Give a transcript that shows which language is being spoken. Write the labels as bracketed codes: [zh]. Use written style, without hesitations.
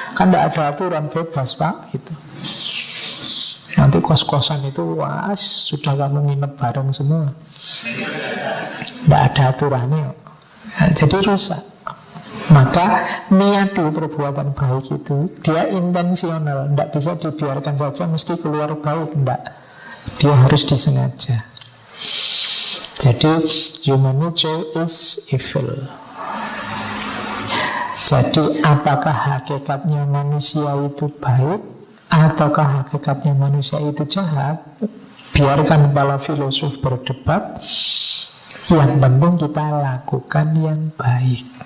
[id] Kan tidak ada aturan, bebas Pak gitu. Nanti kos-kosan itu wah, sudah kamu nginep bareng semua. Tidak ada aturannya. Nah, jadi rusak. Maka niati perbuatan baik itu dia intensional, tidak bisa dibiarkan saja mesti keluar baik, tidak. Dia harus disengaja. [en] Jadi human nature is evil. [id] Jadi apakah hakikatnya manusia itu baik ataukah hakikatnya manusia itu jahat? Biarkan para filosof berdebat. Yang penting kita lakukan yang baik.